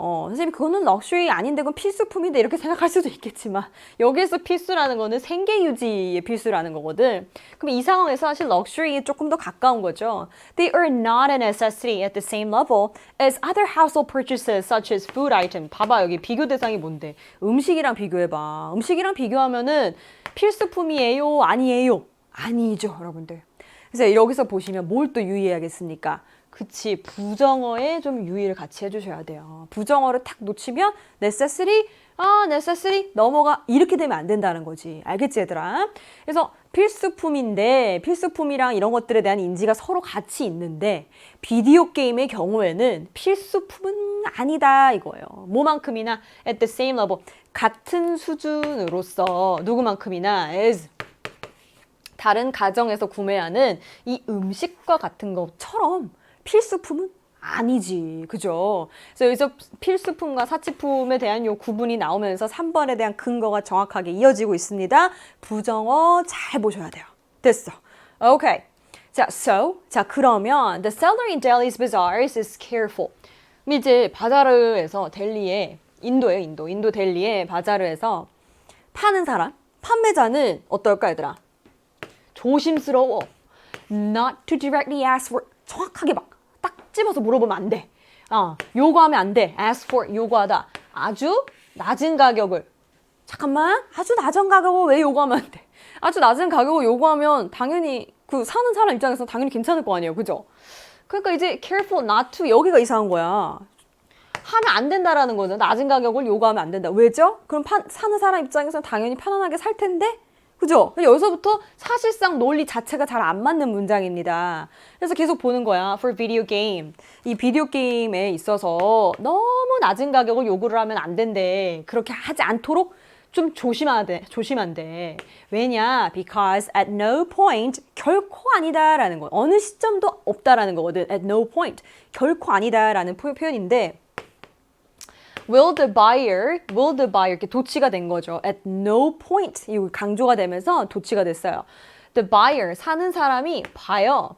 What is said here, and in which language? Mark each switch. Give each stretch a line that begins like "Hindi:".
Korean: 선생님, 그거는 럭셔리 아닌데 그건 필수품인데 이렇게 생각할 수도 있겠지만, 여기에서 필수라는 거는 생계 유지의 필수라는 거거든. 그럼 이 상황에서 사실 럭셔리에 조금 더 가까운 거죠.
English: They are not a necessity at the same level as other household purchases such as food item.
Korean: 봐봐, 여기 비교 대상이 뭔데? 음식이랑 비교해봐. 음식이랑 비교하면은 필수품이에요? 아니에요? 아니죠, 여러분들. 그래서 여기서 보시면 뭘 또 유의해야겠습니까? 그치, 부정어에 좀 유의를 같이 해주셔야 돼요. 부정어를 탁 놓치면
English: necessary, necessary
Korean: 넘어가, 이렇게 되면 안 된다는 거지. 알겠지, 얘들아? 그래서 필수품인데, 필수품이랑 이런 것들에 대한 인지가 서로 같이 있는데, 비디오 게임의 경우에는 필수품은 아니다 이거예요. 뭐만큼이나
English: at the same level,
Korean: 같은 수준으로서 누구만큼이나 as 다른 가정에서 구매하는 이 음식과 같은 것처럼 필수품은 아니지. 그죠? 그래서 여기서 필수품과 사치품에 대한 요 구분이 나오면서 3번에 대한 근거가 정확하게 이어지고 있습니다. 부정어 잘 보셔야 돼요. 됐어. 오케이. 자, 그러면
English: the seller in Delhi's bazaars is careful.
Korean: 이제 바자르에서 델리에, 인도 델리에 바자르에서 파는 사람, 판매자는 어떨까, 얘들아? 조심스러워.
English: Not to directly ask for.
Korean: 정확하게 막 딱 집어서 물어보면 안 돼. 요구하면 안 돼.
English: ask for,
Korean: 요구하다. 아주 낮은 가격을. 잠깐만, 아주 낮은 가격을 왜 요구하면 안 돼? 아주 낮은 가격을 요구하면 당연히 그 사는 사람 입장에서 당연히 괜찮을 거 아니에요. 그죠? 그러니까 이제
English: careful not to,
Korean: 여기가 이상한 거야. 하면 안 된다라는 거죠. 낮은 가격을 요구하면 안 된다. 왜죠? 그럼 사는 사람 입장에서는 당연히 편안하게 살 텐데? 그죠? 여기서부터 사실상 논리 자체가 잘 안 맞는 문장입니다. 그래서 계속 보는 거야.
English: For video game.
Korean: 이 비디오 게임에 있어서 너무 낮은 가격을 요구를 하면 안 된대. 그렇게 하지 않도록 좀 조심한대. 왜냐?
English: Because at no point,
Korean: 결코 아니다라는 거. 어느 시점도 없다라는 거거든.
English: At no point,
Korean: 결코 아니다라는 표현인데,
English: will the buyer
Korean: 이렇게 도치가 된 거죠.
English: At no point,
Korean: 이 강조가 되면서 도치가 됐어요. The buyer, 사는 사람이 봐요.